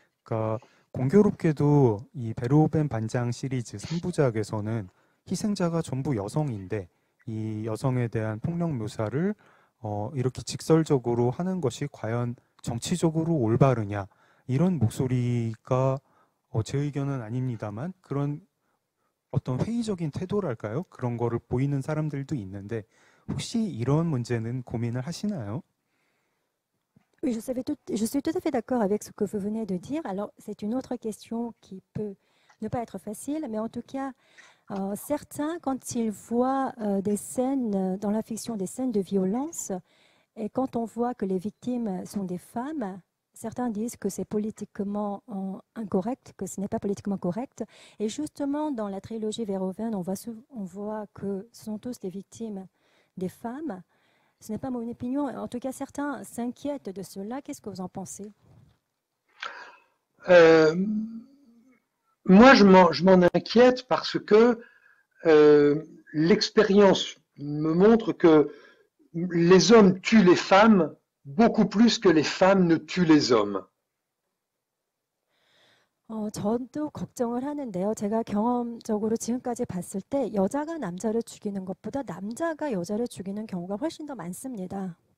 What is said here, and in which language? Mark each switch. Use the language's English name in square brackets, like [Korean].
[Korean] 그러니까 공교롭게도 이 베르호벤 반장 시리즈 3부작에서는 희생자가 전부 여성인데 이 여성에 대한 폭력 묘사를 이렇게 직설적으로 하는 것이 과연 정치적으로 올바르냐 이런 목소리가 제 의견은 아닙니다만 그런 어떤 회의적인 태도랄까요? 그런 거를 보이는 사람들도 있는데 혹시 이런 문제는 고민을 하시나요? [French] Oui, je suis tout à fait d'accord avec ce que vous venez de dire. Alors, c'est une autre question qui peut ne pas être facile, mais en tout cas, certains, quand ils voient des scènes dans la fiction, des scènes de violence, et quand on voit que les victimes sont des femmes, certains disent que c'est politiquement incorrect, que ce n'est pas politiquement correct. Et justement, dans la trilogie Verhoeven, on voit que ce sont tous des victimes des femmes. Ce n'est pas mon opinion. En tout cas, certains s'inquiètent de cela. Qu'est-ce que vous en pensez? Moi, je m'en inquiète parce que l'expérience me montre que les hommes tuent les femmes beaucoup plus que les femmes ne tuent les hommes. [Korean] 저도 걱정을 하는데요. 제가 경험적으로 지금까지 봤을 때 여자가 남자를 죽이는 것보다 남자가 여자를 죽이는 경우가 훨씬 더 많습니다.